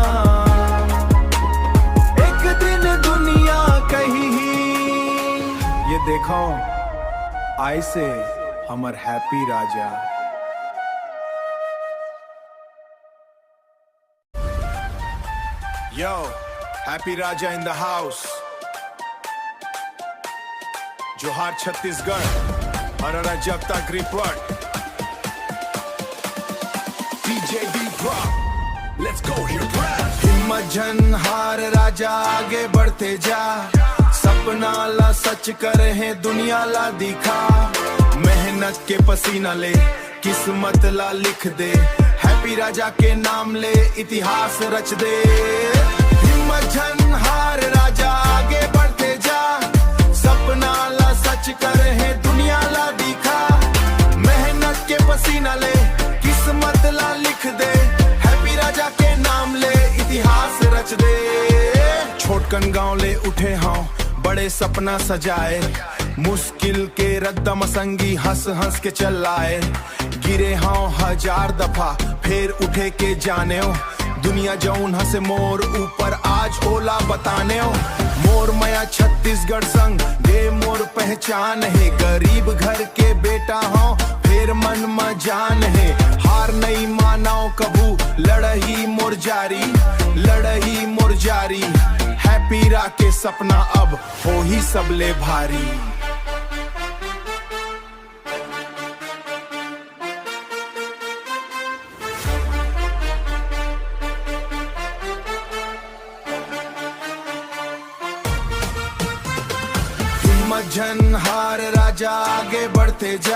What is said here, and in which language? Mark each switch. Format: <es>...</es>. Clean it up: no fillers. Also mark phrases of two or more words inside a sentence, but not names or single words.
<hne>एक दिन दुनिया कही ये देखो आई से हमर हैप्पी राजा।</hne> <en>Yo, Happy Raja in the house.</en> <hne>जोहार छत्तीसगढ़ और जब तक रिपोर्ट।</hne> <en>DJ D-Drop, let's go here press.</en> <hne>हिम्मत झन हार राजा आगे बढ़ते जा। सपना ला सच करे है दुनिया ला दिखा। मेहनत के पसीना ले किस्मत ला लिख दे। हैप्पी राजा के नाम ले इतिहास रच दे। हिम्मत झन हार राजा आगे बढ़ते जा। सपना ला सच करे है दुनिया ला दिखा। मेहनत के पसीना ले किस्मत ला लिख दे। हैप्पी राजा के नाम ले इतिहास रच दे। छोटकन गांव ले उठे हाँ बड़े सपना सजाए। मुश्किल के रद्दम संगी हंस हंस के चलाए। गिरे हाँ हजार दफा फिर उठे के जाने हो। दुनिया जौन हंसे मोर ऊपर आज ओला बताने हो। मोर मया छत्तीसगढ़ संग दे मोर पहचान है। गरीब घर के बेटा हो फिर मन में जान है। हार नहीं मानाओ कबू लड़ही मोर जारी। लड़ही मोर जारी। हैप्पी रा के सपना अब हो ही सबले भारी। झन हार राजा आगे बढ़ते जा।</hne>